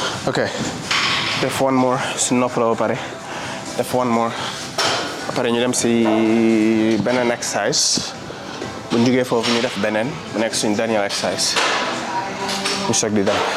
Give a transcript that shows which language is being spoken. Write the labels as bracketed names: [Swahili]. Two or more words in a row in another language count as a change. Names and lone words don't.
[Wolof] ok def [English] one more [Wolof] su noppaloo ba pare def [English] one more [Wolof] ba pare ñu dem si beneen exercise bu ñu jógee foofu ñu def beneen bu nekk suñu dernier exercise ñu soog di dem.